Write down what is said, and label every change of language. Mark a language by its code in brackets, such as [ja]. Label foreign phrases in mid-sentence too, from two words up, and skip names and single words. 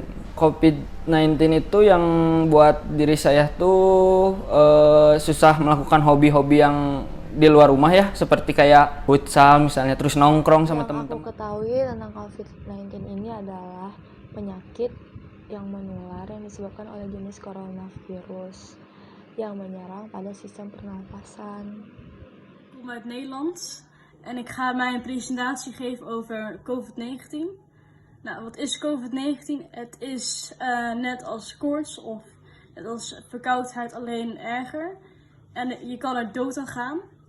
[id] COVID-19 itu yang buat diri saya tuh susah melakukan hobi-hobi yang di luar rumah ya, seperti kayak futsal misalnya, terus nongkrong sama teman-teman. Yang aku ketahui tentang COVID-19 ini adalah penyakit yang menular yang disebabkan oleh jenis coronavirus yang menyerang pada sistem pernapasan. [nl] Ik kom uit Nederland en ik ga mijn presentatie geven over COVID-19. Nou, wat is COVID-19? Het is net als koorts of net als verkoudheid, alleen erger. En je kan er dood aan gaan.